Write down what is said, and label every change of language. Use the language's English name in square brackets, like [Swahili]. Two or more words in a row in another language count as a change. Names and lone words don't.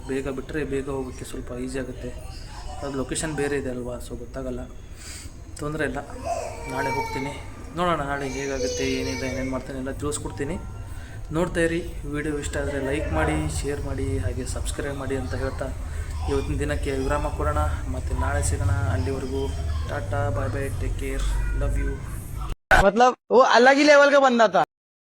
[Kannada] ಬೇಗ ಬಿಟ್ಟರೆ ಬೇಗ ಹೋಗೋಕ್ಕೆ ಸ್ವಲ್ಪ ಈಸಿ ಆಗುತ್ತೆ. ಅದು ಲೊಕೇಶನ್ ಬೇರೆ ಇದೆ ಅಲ್ವಾ, ಸೊ ಗೊತ್ತಾಗಲ್ಲ. ತೊಂದರೆ ಇಲ್ಲ, ನಾಳೆ ಹೋಗ್ತೀನಿ. ನೋಡೋಣ ನಾಳೆ ಹೇಗಾಗುತ್ತೆ, ಏನಿದೆ, ಏನೇನು ಮಾಡ್ತೀನಿ ಎಲ್ಲ ತಿಳಿಸ್ಕೊಡ್ತೀನಿ. ನೋಡ್ತಾ ಇರಿ. ವಿಡಿಯೋ ಇಷ್ಟ ಆದರೆ ಲೈಕ್ ಮಾಡಿ, ಶೇರ್ ಮಾಡಿ, ಹಾಗೆ ಸಬ್ಸ್ಕ್ರೈಬ್ ಮಾಡಿ ಅಂತ ಹೇಳ್ತಾ ಇವತ್ತಿನ ದಿನಕ್ಕೆ ವಿರಾಮ ಕೊಡೋಣ. ಮತ್ತು ನಾಳೆ ಸಿಗೋಣ. ಅಲ್ಲಿವರೆಗೂ [English] tata, bye bye, take care, love you. [Hindi] मतलब वो अलग ही लेवल का बंदा था.